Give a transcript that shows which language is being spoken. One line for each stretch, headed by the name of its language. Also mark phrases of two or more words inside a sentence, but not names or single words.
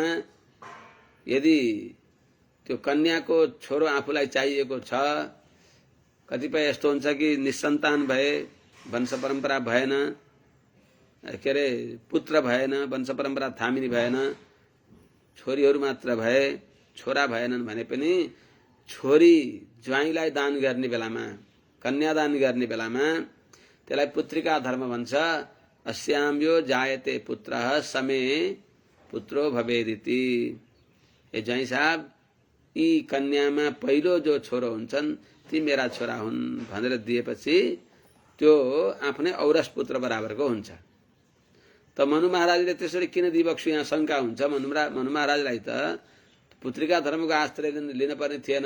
Nepali: यदि त्यो कन्याको छोरो आफूलाई चाहिएको छ, कतिपय यस्तो हुन्छ कि निसन्तान भए, वंश परम्परा भएन, के अरे पुत्र भएन, वंश परम्परा थामिने भएन, छोरीहरू मात्र भए, छोरा भएनन् भने पनि छोरी ज्वाइँलाई दान गर्ने बेलामा, कन्यादान गर्ने बेलामा त्यसलाई पुत्रिका धर्म भन्छ।
Sanskrit: अस्याम यो जायते पुत्रः समे पुत्रो भवेदिति।
Nepali: ए ज्वाइँ साहब, यी कन्यामा पहिलो जो छोरो हुन्छन् ती मेरा छोरा हुन् भनेर दिएपछि त्यो आफ्नै औरस पुत्र बराबरको हुन्छ। त मनु महाराजले त्यसरी किन दिबक्स्यो? यहाँ शंका हुन्छ। मनु महाराजलाई त पुत्रिका धर्मको आश्रय लिन पर्ने थिएन।